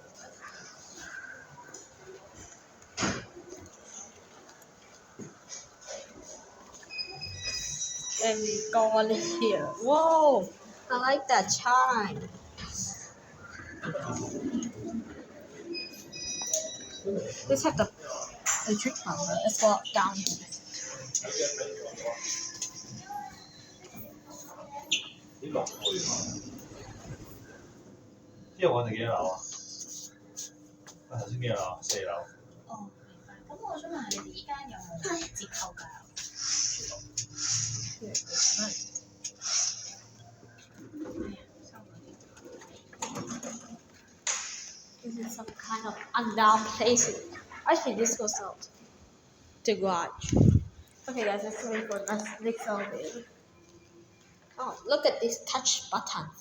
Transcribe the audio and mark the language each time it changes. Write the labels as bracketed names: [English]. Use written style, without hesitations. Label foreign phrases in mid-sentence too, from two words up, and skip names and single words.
[English] And we go on here. Whoa! I like that chime. Let's have the trick number. Let's go down here. [Cantonese] 你落去喎，即係我哋幾多樓啊？我頭先幾多樓？4樓。哦，明白。咁我想問你哋依間有冇折扣價？ [English] This is some kind of undown placing. Actually, this goes out. The garage. Okay, guys, let's wait for the next elevator. Oh, look at these touch buttons.